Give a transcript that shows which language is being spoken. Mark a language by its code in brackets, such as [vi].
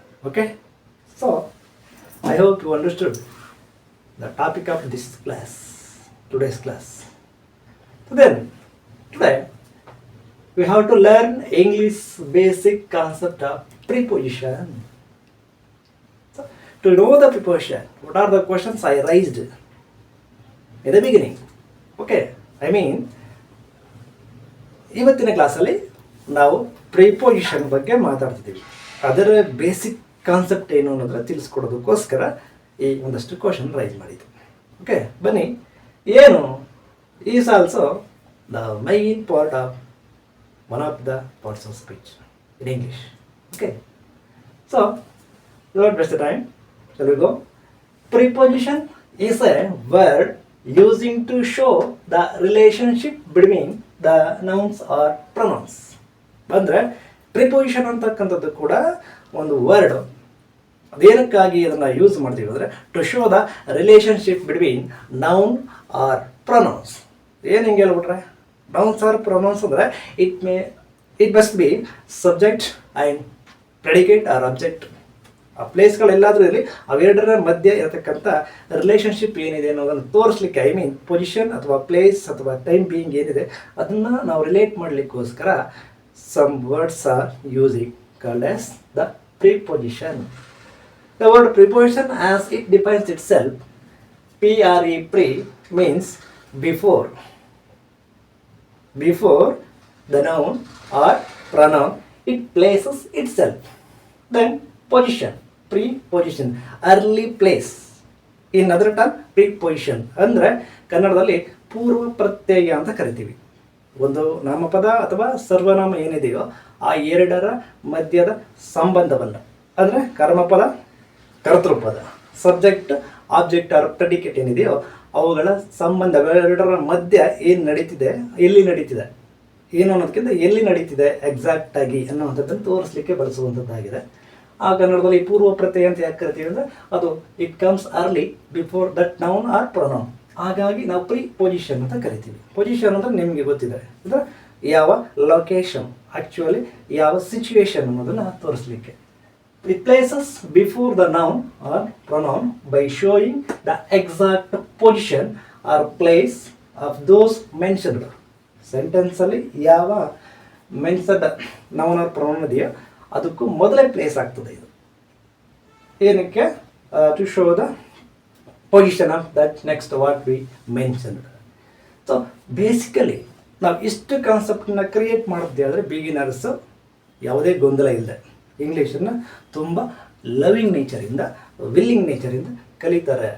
[en] Okay, so I hope you understood the topic of this class, today's class. So then, today we have to learn English basic concept of preposition. To know the preposition, what are the questions I raised in the beginning? Okay, I mean, [kn] ಇವತ್ತಿನ ಕ್ಲಾಸಲ್ಲಿ ನಾವು preposition ಬಗ್ಗೆ ಮಾತಾಡ್ತಿದ್ದೀವಿ. ಅದರ basic concept ಏನು ಅನ್ನೋದ್ರ ತಿಳಿಸ್ಕೊಡೋದಕ್ಕೋಸ್ಕರ ಈ ಒಂದಷ್ಟು question raise ಮಾಡಿದ್ದು. ಓಕೆ, ಬನ್ನಿ. ಏನು [en] Is also the main part of one of the parts of speech in English. Okay. So, don't waste the time. Shall we go? Preposition is a word using to show the relationship between the nouns or pronouns. [kn] ಅಂದರೆ preposition ಅಂತಕ್ಕಂಥದ್ದು ಕೂಡ ಒಂದು word. ಅದೇನಕ್ಕಾಗಿ ಅದನ್ನು use ಮಾಡ್ತೀವಿ ಅಂದರೆ [en] To show the relationship between noun or pronouns. [kn] ಏನು ಹಿಂಗೆ ಹೇಳ್ಬಿಟ್ರೆ [en] Nouns or pronouns ಅಂದರೆ it must be subject and predicate or object. [kn] ಆ ಪ್ಲೇಸ್ಗಳೆಲ್ಲಾದರೂ ಇರಲಿ, ಅವೆರಡರ ಮಧ್ಯೆ ಇರತಕ್ಕಂಥ ರಿಲೇಷನ್ಶಿಪ್ ಏನಿದೆ ಅನ್ನೋದನ್ನು ತೋರಿಸ್ಲಿಕ್ಕೆ, [en] I mean [kn] ಪೊಸಿಷನ್ ಅಥವಾ ಪ್ಲೇಸ್ ಅಥವಾ ಟೈಮ್ ಬೀಯಿಂಗ್ ಏನಿದೆ ಅದನ್ನು ನಾವು relate ಮಾಡಲಿಕ್ಕೋಸ್ಕರ [en] Some words are using called as the preposition. The word preposition as it defines itself, pre, pre means before. Before the noun or pronoun, it places itself. Then position, preposition, early place. In other term, preposition [kn] ಅಂದರೆ ಕನ್ನಡದಲ್ಲಿ ಪೂರ್ವ ಪ್ರತ್ಯಯ ಅಂತ ಕರಿತೀವಿ. ಒಂದು ನಾಮಪದ ಅಥವಾ ಸರ್ವನಾಮ ಏನಿದೆಯೋ ಆ ಎರಡರ ಮಧ್ಯದ ಸಂಬಂಧವನ್ನು, ಅಂದರೆ ಕರ್ಮಪದ ಕರ್ತೃಪದ, ಸಬ್ಜೆಕ್ಟ್ ಆಬ್ಜೆಕ್ಟ್ ಆರ್ ಪ್ರೆಡಿಕೇಟ್ ಏನಿದೆಯೋ ಅವುಗಳ ಸಂಬಂಧಗಳೆರಡರ ಮಧ್ಯ ಏನು ನಡೀತಿದೆ, ಎಲ್ಲಿ ನಡೀತಿದೆ, ಏನು ಅನ್ನೋದಕ್ಕಿಂತ ಎಲ್ಲಿ ನಡೀತಿದೆ ಎಕ್ಸಾಕ್ಟಾಗಿ ಅನ್ನುವಂಥದ್ದನ್ನು ತೋರಿಸ್ಲಿಕ್ಕೆ ಬಳಸುವಂಥದ್ದಾಗಿದೆ. ಆ ಕನ್ನಡದಲ್ಲಿ ಪೂರ್ವ ಪ್ರತ್ಯಯ ಅಂತ ಯಾಕೆ ಕರಿತೀವಿ ಅಂದರೆ ಅದು [en] It comes early before that noun or pronoun. [kn] ಹಾಗಾಗಿ ನಾವು ಪ್ರಿಪೊಸಿಷನ್ ಅಂತ ಕರಿತೀವಿ. ಪೊಸಿಷನ್ ಅಂದರೆ ನಿಮಗೆ ಗೊತ್ತಿದೆ, ಅಂದರೆ ಯಾವ ಲೊಕೇಶನ್, ಆ್ಯಕ್ಚುಲಿ ಯಾವ ಸಿಚುವೇಶನ್ ಅನ್ನೋದನ್ನು ತೋರಿಸ್ಲಿಕ್ಕೆ. [en] It places before the noun or pronoun by showing the exact position or place of those mentioned. [kn] Sentence ಅಲ್ಲಿ ಯಾವ ಮೆನ್ಷನ್ಡ್ ನೌನ್ ಆರ್ ಪ್ರೊನೌನ್ ಇದೆಯೋ ಅದಕ್ಕೂ ಮೊದಲೇ ಪ್ಲೇಸ್ ಆಗ್ತದೆ ಇದು. ಏನಕ್ಕೆ? [en] To show the position of that next what we mentioned. [kn] So basically ನಾವು ಇಷ್ಟು ಕಾನ್ಸೆಪ್ಟನ್ನ ಕ್ರಿಯೇಟ್ ಮಾಡಿದ್ದೆ ಆದರೆ ಬಿಗಿನರ್ಸ್ ಯಾವುದೇ ಗೊಂದಲ ಇಲ್ಲದೆ ಇಂಗ್ಲೀಷನ್ನು ತುಂಬ ಲವಿಂಗ್ ನೇಚರಿಂದ, ವಿಲ್ಲಿಂಗ್ ನೇಚರಿಂದ ಕಲಿತಾರೆ.